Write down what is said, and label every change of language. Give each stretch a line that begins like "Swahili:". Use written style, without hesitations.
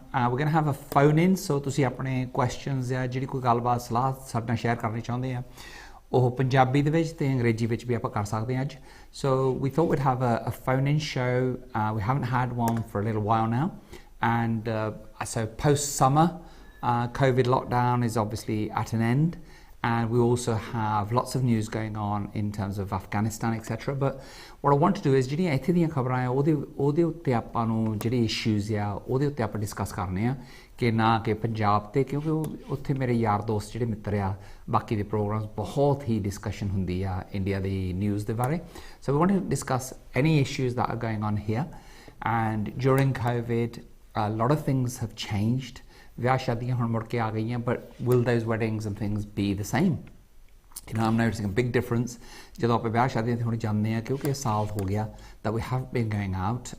English: We're going to have a phone in, so
Punjabi: ਤੁਸੀਂ ਆਪਣੇ questions ਜਾਂ ਜਿਹੜੀ ਕੋਈ ਗੱਲਬਾਤ ਸਲਾਹ ਸਾਡੇ ਨਾਲ ਸ਼ੇਅਰ ਕਰਨੀ ਚਾਹੁੰਦੇ ਆ ਉਹ ਪੰਜਾਬੀ ਦੇ ਵਿੱਚ ਤੇ ਅੰਗਰੇਜ਼ੀ ਵਿੱਚ ਵੀ ਆਪਾਂ ਕਰ ਸਕਦੇ ਹਾਂ ਅੱਜ.
English: So we thought we'd have a phone in show. We haven't had one for a little while now, and so post summer COVID lockdown is obviously at an end. And we also have lots of news going on in terms of Afghanistan, etc. But what I want to do is
Punjabi: ਜਿਹੜੀਆਂ ਇੱਥੇ ਦੀਆਂ ਖਬਰਾਂ ਆ ਉਹਦੇ ਉੱਤੇ ਆਪਾਂ ਨੂੰ ਜਿਹੜੇ ਇਸ਼ੂਜ਼ ਆ ਉਹਦੇ ਉੱਤੇ ਆਪਾਂ ਡਿਸਕਸ ਕਰਨੇ ਆ ਕਿ ਨਾ ਕਿ ਪੰਜਾਬ ਤੇ, ਕਿਉਂਕਿ ਉੱਥੇ ਮੇਰੇ ਯਾਰ ਦੋਸਤ ਜਿਹੜੇ ਮਿੱਤਰ ਆ ਬਾਕੀ ਦੇ ਪ੍ਰੋਗਰਾਮਸ ਬਹੁਤ ਹੀ ਡਿਸਕਸ਼ਨ ਹੁੰਦੀ ਆ ਇੰਡੀਆ ਦੀ ਨਿਊਜ਼ ਦੇ ਬਾਰੇ.
English: So we want to discuss any issues that are going on here. And during COVID, a lot of things have changed.
Punjabi: ਵਿਆਹ ਸ਼ਾਦੀਆਂ ਹੁਣ ਮੁੜ ਕੇ ਆ ਗਈਆਂ,
English: but will those weddings and things be the same? You know, I'm noticing a big difference
Punjabi: ਜਦੋਂ ਆਪਾਂ ਵਿਆਹ ਸ਼ਾਦੀਆਂ ਤੇ ਹੁਣ ਜਾਂਦੇ ਆ, ਕਿਉਂਕਿ ਸਾਲ ਹੋ ਗਿਆ
English: that we have been going out.